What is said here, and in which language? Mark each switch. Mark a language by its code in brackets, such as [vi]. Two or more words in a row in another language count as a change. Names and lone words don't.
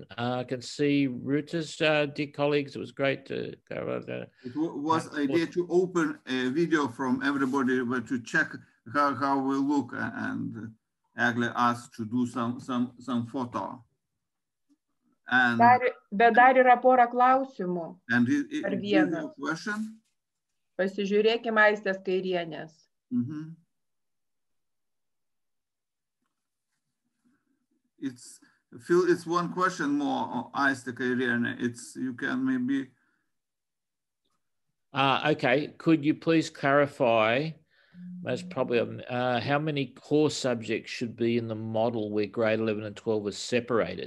[en] I can see Rutas, dear colleagues, it was great to go over. It was idea to open a video from everybody, but to check how we look, and Agle asked to do some photo. And, [lt] bet dar yra pora klausimų. [en] And [lt] Ar vienas. Pasižiūrėkime Aistės Kairienės. [en] It's one question more, Aiste Kairienė. You can maybe. Okay, could you please clarify, most probably, how many core subjects should be in the model where grade 11 and 12 are separated?